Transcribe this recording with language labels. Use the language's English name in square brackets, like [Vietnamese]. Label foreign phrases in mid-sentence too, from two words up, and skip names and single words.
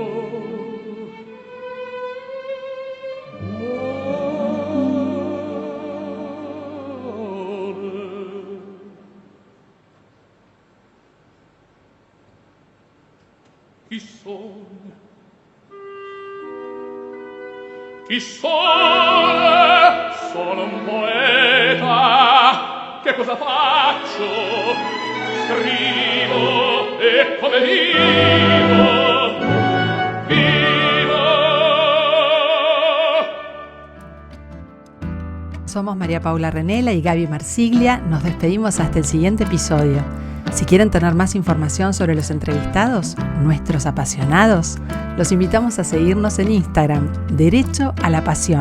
[Italian] Chi sono? Chi sono? Sono un poeta. Che cosa faccio? Scrivo e come vivo. [Spanish] Somos María Paula Renela y Gaby Marsiglia. Nos despedimos hasta el siguiente episodio. Si quieren tener más información sobre los entrevistados, nuestros apasionados, los invitamos a seguirnos en Instagram, Derecho a la Pasión.